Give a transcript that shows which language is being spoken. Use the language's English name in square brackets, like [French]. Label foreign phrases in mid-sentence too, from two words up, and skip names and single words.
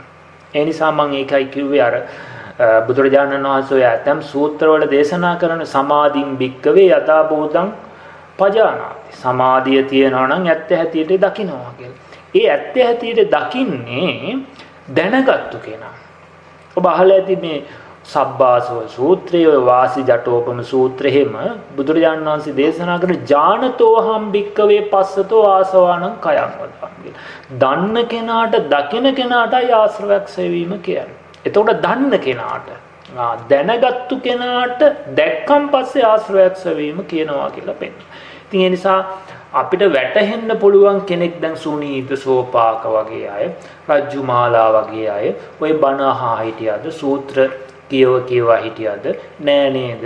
[Sinhala] ඒ නිසා මම ඒකයි කිව්වේ අර බුදුරජාණන් වහන්සේ ඇතම් සූත්‍රවල දේශනා කරන [Pali] සමාධින් භික්කවේ යථා භූතං පජානාති. [Sinhala] සමාධිය තියනවා නම් ඇත්ත හැටියට දකින්නවා කියලා. ඒ ඇත්ත හැටියට දකින්නේ දැනගත්තු කෙනා. ඔබ අහලා ඇති මේ සබ්බාසව සූත්‍රය, වාසි ජටෝපම සූත්‍රය හැම බුදුරජාණන් වහන්සේ දේශනා කරන [Pali] ඥානතෝහම් භික්කවේ පස්සතෝ ආසවානං කයං වදං. [Sinhala] දන්න කෙනාට දකින කෙනාටයි ආශ්‍රවයක් සෙවීම කියන්නේ. එතකොට දන්න කෙනාට දැනගත්තු කෙනාට දැක්කන් පස්සේ ආශ්‍රවයක් සෙවීම කියනවා කියලා පෙන්නනවා. ඉතින් ඒ නිසා අපිට වැටහෙන්න පුළුවන් කෙනෙක් දැන් සුනීත සෝපාක වගේ අය, රජ්ජුමාලා වගේ අය, ওই බණ අහා හිටියද, සූත්‍ර කියව හිටියද නෑ නේද?